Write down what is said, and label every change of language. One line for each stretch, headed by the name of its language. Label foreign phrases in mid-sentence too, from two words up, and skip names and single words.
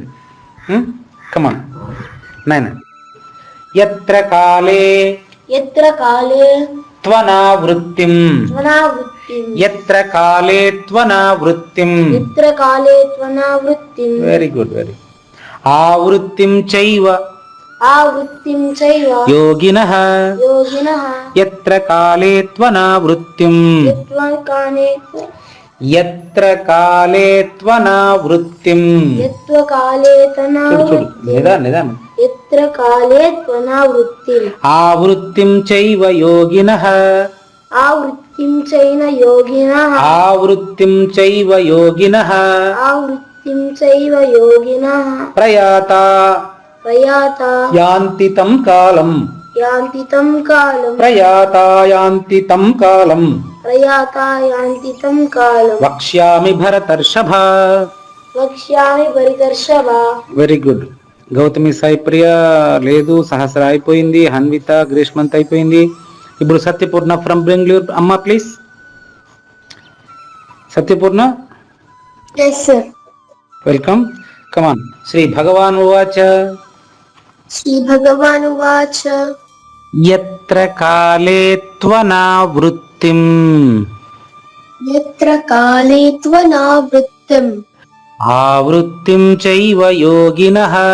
Telugu: కమాన్ నాయన.
Sanskrit: యత్ర కాలే యత్ర కాలే త్వనా వృత్తిం త్వనా వృత్తిం యత్ర కాలే త్వనా వృత్తిం. యత్ర కాలే త్వనా వృత్తిం.
English: very good, very.
Sanskrit: ఆవృత్తిం చైవ आवृत्तिं चैव योगिनः योगिनः यत्र काले त्वनावृत्तिम् यत्त्वकाले यत्र काले त्वनावृत्तिम् यत्त्वकाले
Telugu: చూడు చూడు నిదానం నిదానం
Sanskrit: यत्र काले त्वनावृत्तिम् आवृत्तिं चैव योगिनः आवृत्तिं चैन योगिनः आवृत्तिं चैव योगिनः आवृत्तिं चैव योगिनः प्रयाता प्रयाता यान्ति तं कालम् यान्ति तं कालम् प्रयाता यान्ति तं कालम् प्रयाता यान्ति तं कालम् वक्ष्यामि भरतर्षभ वक्ष्यामि भरतर्षभ
English: very good
Telugu: గౌతమి సాయి ప్రియ లేదు సహస్ర అయిపోయింది హన్విత గ్రీష్మంత్ అయిపోయింది ఇప్పుడు సత్యపూర్ణ ఫ్రమ్ బెంగళూరు అమ్మ ప్లీజ్ సత్యపూర్ణ
English: Yes sir. welcome come on
Sanskrit: శ్రీ భగవాన్ ఉవాచ श्रीभगवानुवाच यत्र काले त्वनावृत्तिम् यत्र काले त्वनावृत्तिम् आवृत्तिं चैव योगिनः